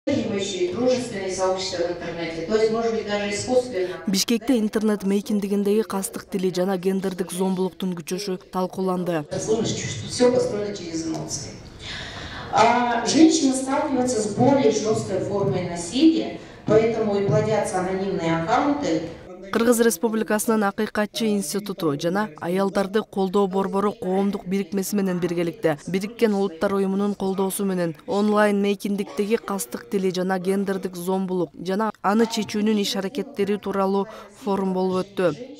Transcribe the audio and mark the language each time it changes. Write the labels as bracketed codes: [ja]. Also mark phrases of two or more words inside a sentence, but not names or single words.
[ru] Поддерживающие дружественные сообщества в интернете, то есть, может быть, даже искусственно. [ky] Бишкекте интернет мейкиндигиндеги кастык тили жана гендердик зомбулуктун күчөшү талкууланды. [ru] Сложность, что все построено через эмоции. А женщины сталкиваются с более жесткой формой насилия, поэтому и плодятся анонимные аккаунты. [ky] Кыргыз Республикасынын Акыйкатчы институту жана аялдарды колдоо борбору коомдук бирикмеси менен биргеликте Бириккен Улуттар уюмунун колдоосу менен онлайн мейкиндиктеги кастык тили жана гендердик зомбулук жана аны чечүүнүн иш аракеттери тууралуу форум болуп өттү.